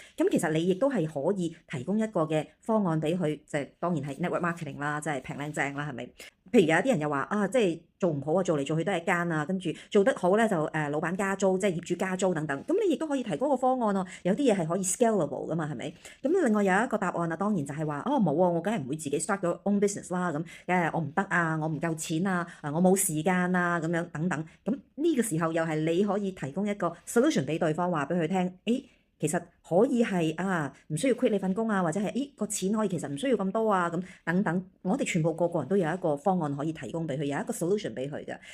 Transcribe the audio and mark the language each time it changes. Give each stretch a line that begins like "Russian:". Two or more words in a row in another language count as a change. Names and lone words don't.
Cantonese: 咁其實你亦都係可以提供一個嘅方案俾佢，即係當然係
English: network marketing
Cantonese: 啦，即係平靚正啦，係咪？譬如有啲人又話即係做唔好啊，做嚟做去都係一間啊，跟住做得好咧就老闆加租，即係業主加租等等。咁你亦都可以提供個方案喎，有啲嘢係可以 scalable 噶嘛，係咪？咁另外有一個答案啊，當然就係話冇啊，我梗係唔會自己 start 個
English: own business
Cantonese: 啦，咁我唔得啊，我唔夠錢啊，我冇時間啊，咁樣等等。咁呢個時候又係你可以提供一個 solution 俾對方，話俾佢聽，其實可以係唔需要 quit 你份工啊，或者係個錢可以其實唔需要咁多啊，咁等等。我哋全部個人都有一個方案可以提供俾佢，有一個 solution 俾佢嘅。